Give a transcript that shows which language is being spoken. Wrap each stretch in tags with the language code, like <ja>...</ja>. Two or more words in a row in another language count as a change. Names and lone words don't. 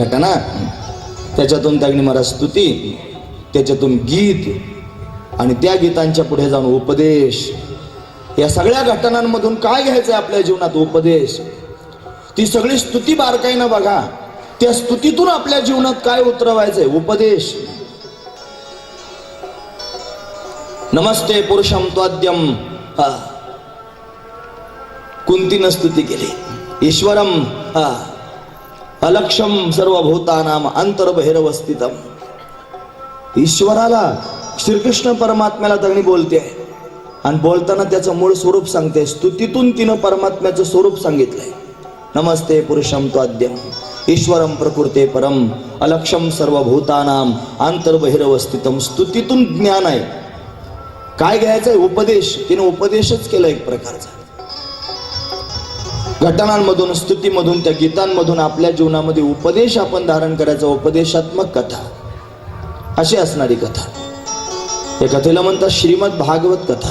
<mr>घटना, त्याच्यातून त्यागणी महाराज स्तुती, त्याच्यातून गीत, आणि त्या गीतांच्या पुढे जाऊन उपदेश. या सगळ्या घटनांमधून काय घ्यायचंय आपल्या जीवनात? उपदेश. ती सगळी स्तुती बारकाईनं बघा, त्या स्तुतीतून आपल्या जीवनात काय उतरवायचंय? उपदेश.</mr> <sa>नमस्ते पुरुषम त्वाद्यम,</sa> <mr>कुंतीनं स्तुती केली.</mr> <sa>ईश्वरम अलक्षम सर्वभूतानाम अंतर्बहिर्वस्थितम.</sa> <mr>ईश्वराला, श्रीकृष्ण परमात्म्याला त्यांनी बोलते आणि बोलताना त्याचं मूळ स्वरूप सांगते. स्तुतीतून तिनं परमात्म्याचं स्वरूप सांगितलंय.</mr> <sa>नमस्ते पुरुषम त्वाद्यम ईश्वरम प्रकृते परम अलक्षम सर्वभूतानाम अंतर्बहिर्वस्थितम.</sa> <mr>स्तुतीतून ज्ञान आहे. काय घ्यायचंय? उपदेश. तिने उपदेशच केला एक प्रकारचा. घटनांमधून, स्तुतीमधून, त्या गीतांमधून आपल्या जीवनामध्ये उपदेश आपण धारण करायचा. उपदेशात्मक कथा अशी असणारी कथा. या कथेला म्हणतात श्रीमद भागवत कथा.</mr>